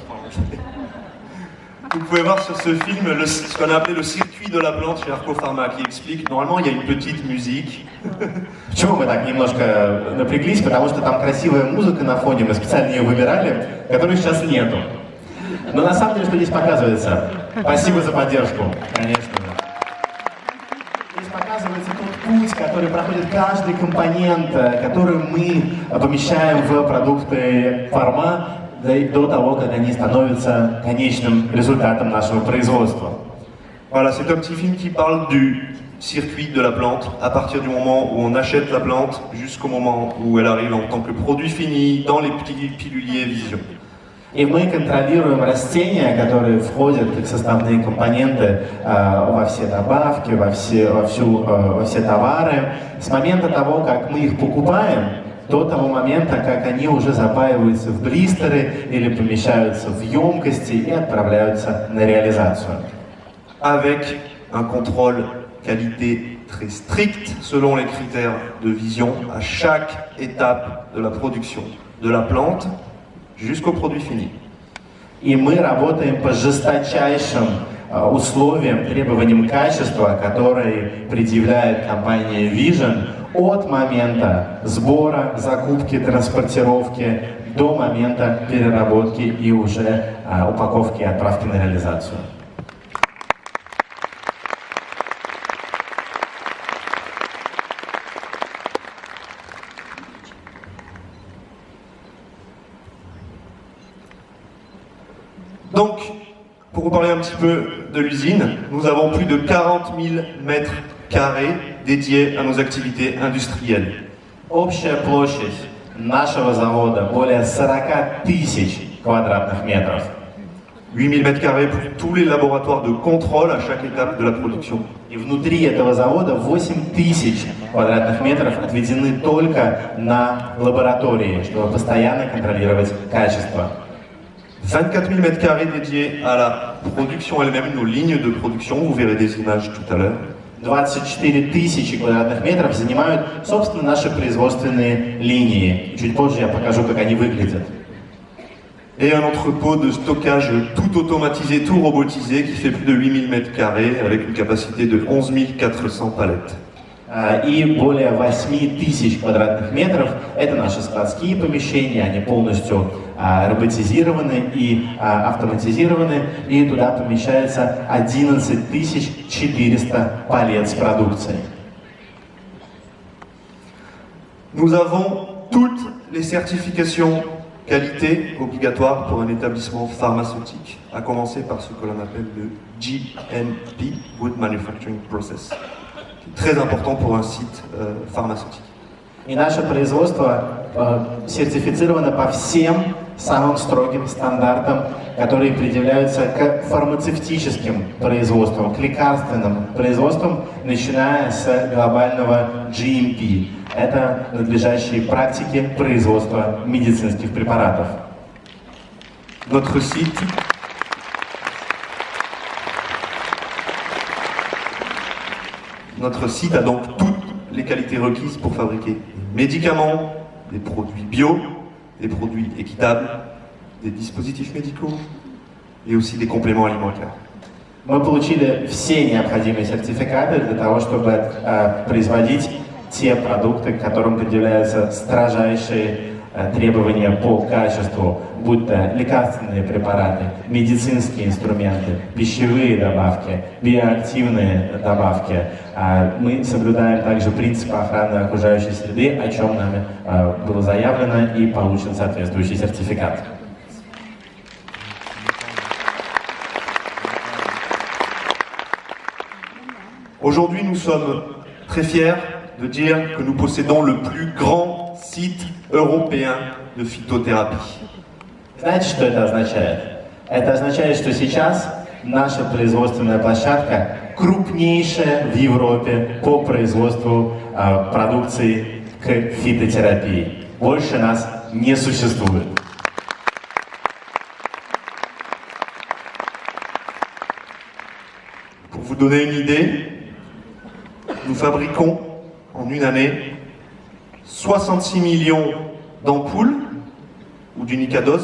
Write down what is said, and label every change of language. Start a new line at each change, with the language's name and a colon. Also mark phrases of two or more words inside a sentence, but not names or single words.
French: Vous pouvez voir sur ce film ce qu'on a appelé le circuit de la plante chez Arco Pharma, qui explique, normalement il y a une petite musique.
Russian: Почему мы так немножко напряглись? Потому что там красивая музыка на фоне, мы специально ее выбирали, которой сейчас нету. Но на самом деле, что здесь показывается? Спасибо за поддержку, конечно. Здесь показывается тот путь, который проходит каждый компонент, который мы помещаем в продукты фарма, до того, как они становятся конечным результатом нашего производства.
French: Voilà, c'est un petit film qui parle du circuit de la plante, à partir du moment où on achète la plante jusqu'au moment où elle arrive en tant que produit fini dans les petits piluliers Vision.
Russian: И мы контролируем растения, которые входят как составные компоненты во все добавки, во все товары, с момента того, как мы их покупаем, до того момента, как они уже запаиваются в блистеры или помещаются в емкости и отправляются на реализацию.
French: Avec un contrôle qualité très strict selon les critères de Vision à chaque étape de la production de la plante jusqu'au produit fini.
Russian: И мы работаем по жесточайшим условиям, требованиям качества, которые предъявляет компания Vision от момента сбора, закупки, транспортировки до момента переработки и уже упаковки и отправки на реализацию.
French: Donc, pour vous parler un petit peu de l'usine, nous avons plus de 40 000 mètres carrés dédiés à nos activités industrielles.
Russian: Общая площадь нашего завода более 40 тысяч квадратных метров.
French: 8 000 mètres carrés pour tous les laboratoires de contrôle à chaque étape de la production.
Russian: И внутри этого завода 8 тысяч квадратных метров отведены только на лаборатории, чтобы постоянно контролировать качество.
French: 24 000 mètres carrés dédiés à la production elle-même, nos lignes de production, vous verrez des images tout à l'heure.
Russian: 24 тысячи квадратных метров занимают, собственно, наши производственные линии. Чуть позже я покажу, как они выглядят.
French: Et un entrepôt de stockage tout automatisé, tout robotisé, qui fait plus de 8 000 mètres carrés, avec une capacité de 11 400 palettes.
Russian: И более 8 тысяч квадратных метров – это наши складские помещения, они полностью роботизированы и автоматизированы, и туда помещается 11 400 палет с продукцией.
French: Nous avons toutes les certifications qualité obligatoires pour un établissement pharmaceutique, à commencer par ce que l'on appelle le GMP,
English: Good Manufacturing Process,
French: qui est très important pour un site pharmaceutique.
Russian: И наше производство сертифицировано по всем самым строгим стандартам, которые предъявляются к фармацевтическим производствам, к лекарственным производствам, начиная с глобального GMP. Это надлежащие практики производства медицинских препаратов.
French: Notre site a donc toutes les qualités requises pour fabriquer des médicaments, des produits bio, des produits équitables, des dispositifs médicaux et aussi des compléments alimentaires.
Russian: Мы получили все необходимые сертификаты для того, чтобы производить те продукты, к которым предъявляются строжайшие требования по качеству, будь то лекарственные препараты, медицинские инструменты, пищевые добавки, биоактивные добавки. Мы соблюдаем также принципы охраны окружающей среды, о чем нами было заявлено, и получен соответствующий сертификат.
French: Aujourd'hui, nous sommes très fiers de dire que nous possédons le plus grand site européen de phytothérapie.
Russian: Знаете, что это означает? Это означает, что сейчас наша производственная площадка крупнейшая в Европе по производству продукции к фитотерапии. Больше нас не sуществует.
French: Pour vous donner une idée, nous fabriquons en une année 66 millions d'ampoules ou d'unicadoses.